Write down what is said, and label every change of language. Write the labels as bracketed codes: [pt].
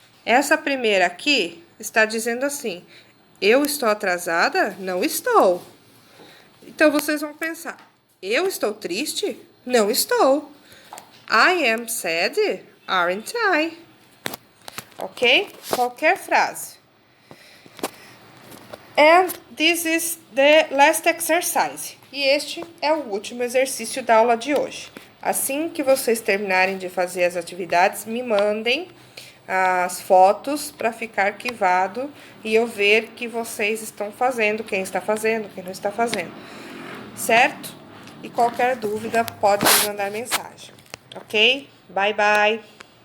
[pt] Essa primeira aqui está dizendo assim: eu estou atrasada? Não estou. Então, vocês vão pensar: eu estou triste? Não estou. [en] I am sad? Aren't I? [pt] ok? Qualquer frase. [en] And this is the last exercise. [pt] E este é o último exercício da aula de hoje. Assim que vocês terminarem de fazer as atividades, me mandem as fotos para ficar arquivado e eu ver que vocês estão fazendo, quem está fazendo, quem não está fazendo. Certo? E qualquer dúvida pode me mandar mensagem. Ok? Bye, bye!